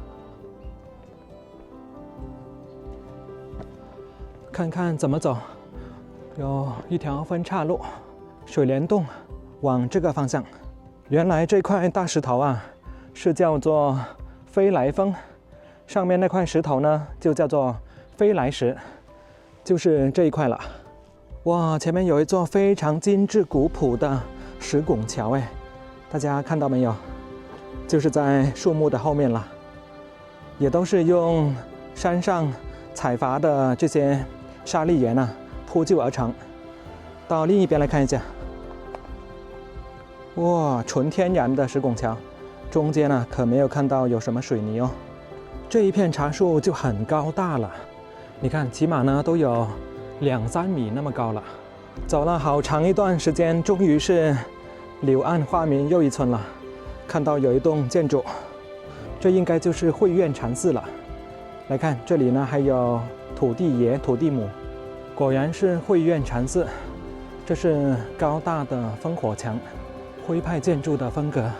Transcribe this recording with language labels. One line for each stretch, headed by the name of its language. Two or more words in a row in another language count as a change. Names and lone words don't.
Chinese: 看看怎麼走，有一條分岔路，水簾洞往這個方向。原來這塊大石頭啊是叫做飛來峰，上面那塊石頭呢就叫做飛來石，就是這一塊了。哇，前面有一座非常精緻古樸的石拱橋哎，大家看到沒有？就是在樹木的後面了，也都是用山上採伐的這些砂礫岩啊鋪就而成。到另一邊來看一下，哇，純天然的石拱橋，中間呢可沒有看到有什麼水泥哦。這一片茶樹就很高大了，你看起碼呢都有2-3米那麼高了。走了好長一段時間，終於是柳暗花明又一村了。看到有一棟建築，這應該就是慧苑禪寺了。來看這裡呢還有土地爺土地母，果然是慧苑禪寺。這是高大的烽火牆，徽派建築的風格。